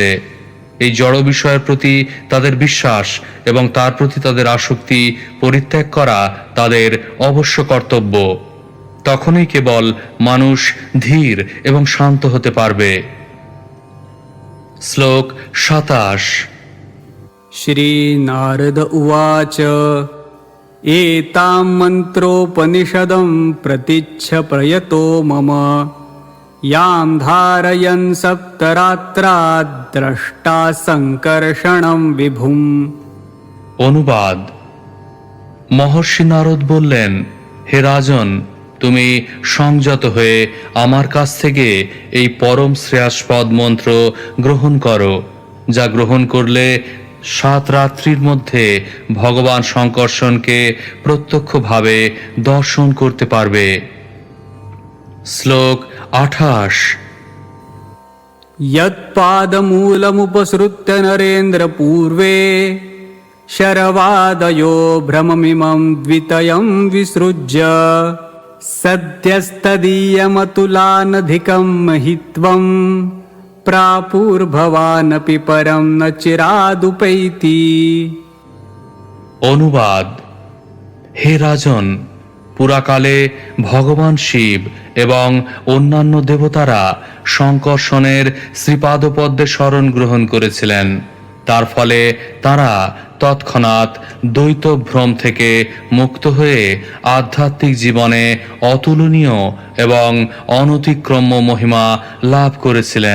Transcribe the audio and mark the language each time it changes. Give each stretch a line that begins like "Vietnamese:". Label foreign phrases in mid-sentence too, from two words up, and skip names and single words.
Bangla: এই জড় বিষয়ের প্রতি তাদের বিশ্বাস এবং তার প্রতি তাদের আসক্তি পরিত্যাগ করা তাদের অবশ্য কর্তব্য। তখনই কেবল মানুষ ধীর এবং শান্ত হতে পারবে। শ্লোক 27।
Sanskrit: श्रीनारद उवाच एतां मन्त्रोपनिषदं प्रतीच्छ प्रयतो मम यां धारयन् सप्तरात्रात् द्रष्टा संकर्षणं विभुम्।
Bangla: অনুবাদ: মহর্ষি নারদ বললেন, হে রাজন, তুমি সংযত হয়ে আমার কাছ থেকে এই পরম শ্রেয়াস্পদ মন্ত্র গ্রহণ করো, যা গ্রহণ করলে 7 রাত্রির মধ্যে ভগবান শঙ্কর্ষণকে প্রত্যক্ষভাবে দর্শন করতে পারবে। শ্লোক 28।
Sanskrit: यत्पादमूलमुपसृत्य नरेन्द्र पूर्वे शरवादयो भ्रममिमं द्वितयं विसृज्य सद्यस्तदीयमतुलानधिकं महित्वं प्रापुर्भवानपि परं न चिरादुपैति।
Bangla: অনুবাদ: হে রাজন, পুরাকালে ভগবান শিব এবং অন্যান্য দেবতারা শঙ্কর্ষণের শ্রীপাদপদ্মে শরণ গ্রহণ করেছিলেন। তার ফলে তারা তৎক্ষণাৎ দ্বৈত ভ্রম থেকে মুক্ত হয়ে আধ্যাত্মিক জীবনে অতুলনীয় এবং অনতিক্রম্য মহিমা লাভ করেছিলেন।